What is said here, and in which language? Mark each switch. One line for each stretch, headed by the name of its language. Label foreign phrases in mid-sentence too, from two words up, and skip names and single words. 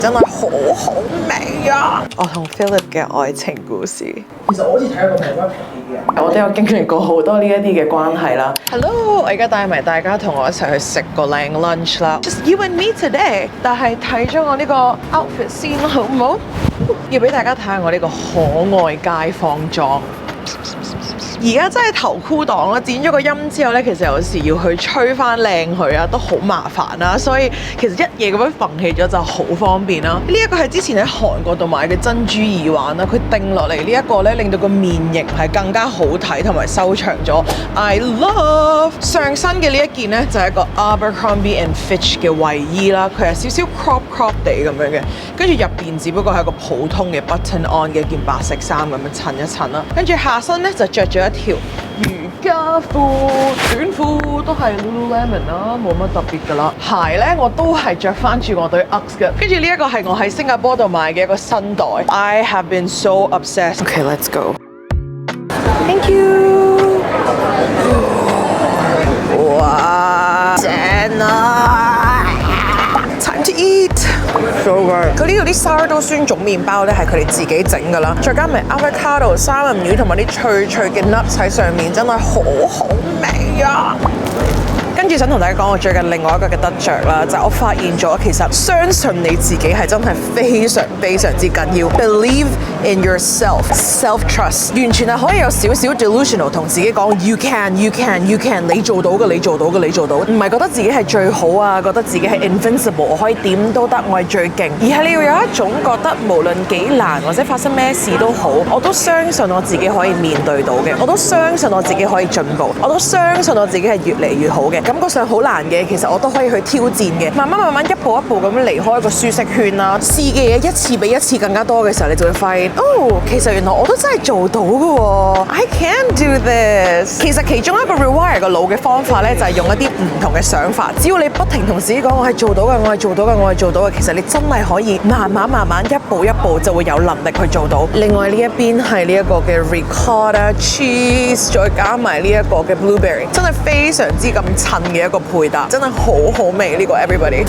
Cantonese: 真係好味啊！我同 Philip 嘅愛情故事。其實我好似睇過個平均皮嘅，我都有經歷過好多呢一啲嘅關係啦。Hello，我而家帶埋大家同我一齊去食個靚 lunch 啦。
English: Just you and me today。
Cantonese: 但係睇咗我呢個 outfit 先好唔好？要俾大家睇下我呢個可愛街坊裝。而家真係頭箍檔啦，剪咗個音之後咧，其實有時要去吹翻靚佢啊，都好麻煩啦。所以其實一夜咁樣縫起咗就好方便啦。呢一個係之前喺韓國度買嘅珍珠耳環啦，佢定落嚟呢一個咧，令到個面型係更加好睇同埋修長咗。
English: I love
Cantonese: 上身嘅呢一件咧就係一個 Abercrombie and Fitch 嘅衛衣啦，佢係少少 crop 地咁樣嘅，跟住入邊只不過係一個普通嘅
English: button on
Cantonese: 嘅一件白色衫咁樣襯一襯啦，跟住下身咧就着咗一條瑜伽褲、短褲都係 Lululemon 啦，冇乜特別噶啦。鞋咧我都係着翻住我對 Uggs 嘅，跟住呢一個係我喺新加坡度買嘅一個新袋。
English: I have been so obsessed. Okay, let's go. Thank you.
Cantonese: 哇，正啊 ！
English: Time to eat. So good.
Cantonese: 佢呢度啲 sourdough 酸種麵包咧係佢哋自己整㗎啦，再加埋 avocado、三文魚同埋啲脆嘅 nuts 喺上面，真係好味啊！跟住想同大家講我最近另外一個嘅得着啦，就係我發現咗其實相信你自己係真係非常之緊要。
English: Believe in yourself, self-trust，
Cantonese: 完全係可以有少少 delusional 同自己講
English: you can，
Cantonese: 你做到嘅，你做到嘅，你做到，唔係覺得自己係最好啊，覺得自己係 invincible， 我可以點都得，我係最勁，而係你要有一種覺得無論幾難或者發生咩事都好，我都相信我自己可以面對到嘅，我都相信我自己可以進步，我都相信我自己係越嚟越好嘅。感覺上好難嘅，其實我都可以去挑戰嘅。慢慢一步一步咁樣離開一個舒適圈啦，試嘅嘢一次比一次更加多嘅時候，你就會發現，哦，其實原來我都真係做到嘅喎。
English: I can do this。
Cantonese: 其實其中一個 rewire 個腦嘅方法咧，就係用一啲唔同嘅想法。只要你不停同自己講，我係做到嘅，我係做到嘅，我係做到嘅。其實你真係可以慢慢一步一步就會有能力去做到。另外呢一邊係呢一個嘅
English: ricotta cheese，
Cantonese: 再加埋呢一個嘅 blueberry， 真係非常之咁襯嘅一個配搭，真係好味呢個 everybody。